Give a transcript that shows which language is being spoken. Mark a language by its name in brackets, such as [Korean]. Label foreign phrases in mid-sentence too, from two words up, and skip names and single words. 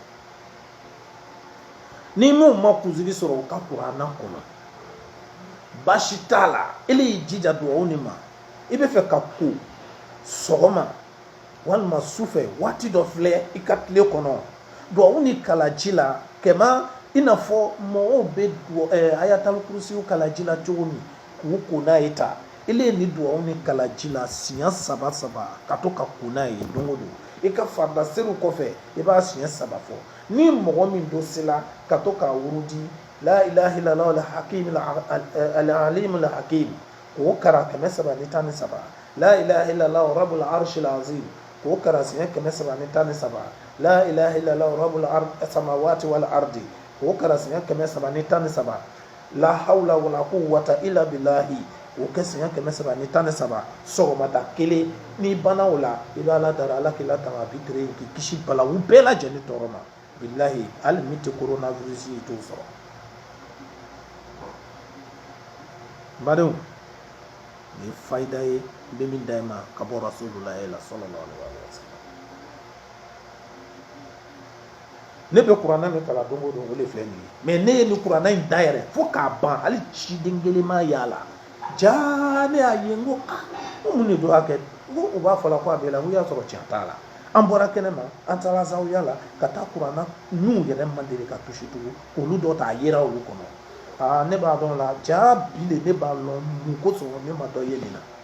[Bambara] Ni m'u ma kunsigi sɔrɔ u ka kuranɛ kɔnɔ, baasi t'a la, ele y'i jija duwawu nin ma, i bɛ fɛ ka ko sɔgɔma walima sufɛ waati dɔ filɛ i ka tile kɔnɔ, duwawu ni kalaji la kɛma i n'a fɔ mɔgɔw bɛ ayatal kursiw kalaji la cogo min k'u ko n'a ye ta, ele ye ni duwawu ni kalaji la siɲɛ saba ka to ka ko n'a ye don o don. I ka farida seriw kɔfɛ i b'a siɲɛ saba fɔ. Ni mɔgɔ min do sela ka to k'a wurudi [Arabic] لا إله إلا الله الحكيم العليم الحكيم [Bambara] k'o kara 317, [Arabic] لا إله إلا الله رب العرش العظيم [Bambara] k'o kara siɲɛ 317, [Arabic] لا إله إلا الله رب السماوات والأرض [Bambara] k'o kara siɲɛ 317, [Arabic] لا حول ولا قوة إلا بالله [Bambara] o kɛ siɲɛ 317 sɔgɔmada kelen. N'i banna o la i bɛ Ala dara, Ala k'i latanga, a b'i tere k'i kisi balawu bɛɛ lajɛlen tɔɔrɔ ma, billahi hali min tɛ coronavirus ye i t'o sɔrɔ. Badenw, nin ye fayida ye n bɛ min d'a ma ka bɔ Rasulullah la [Arabic] صلى الله عليه وسلم. [Bambara] ne bɛ kuranna min kalan don o don o de filɛ nin ye mais ne ye nin kuranna in dayɛlɛ fo k'a ban hali ciden kelen ma y'a la jaa ne y'a ye n ko ko mun de don a kɛ n ko u b'a fɔ la ko a bɛ la n ko y'a sɔrɔ tiɲɛ t'a la an bɔra kɛnɛ ma an taara zawiya la ka taa kuranna n'u yɛrɛ man deli ka tusi tugun olu dɔ ta yera olu kɔnɔ ne b'a dɔn la jaa bi de ne b'a lɔn mun kosɔn ne ma dɔ ye nin na